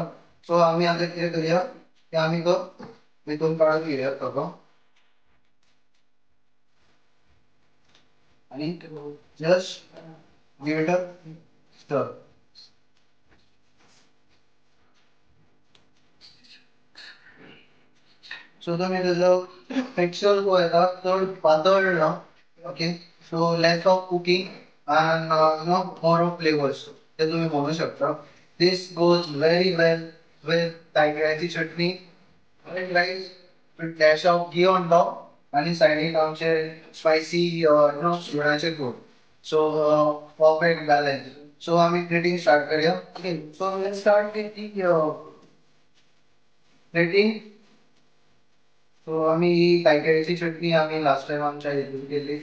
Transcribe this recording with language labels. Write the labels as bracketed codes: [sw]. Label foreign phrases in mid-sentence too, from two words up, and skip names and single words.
[kok] सो आमी आतां कितें करूया की आमी तो भितून काडून घेवया ताका आनी [en] just give it a stir. [kok] सो तुमी तेजो टेक्स्चर जो येता चड पातळ ना. [en] Okay. So less of cooking and more of flavors [kok] ते तुम्ही म्हणू शकता. [en] This goes very well with [kok] तायकिळ्याची चटणी [en] and rice with dash of ghee on top [kok] आणि सायडीक आमचे स्पायसी सुरणाचे गोड. [en] So perfect balance. सो आम्ही grating start करूया. Okay, so let's start with grating. [kok] सो आम्ही ही तायकिळ्याची चटणी आम्ही [en] last time [kok] आमच्या हितून केली.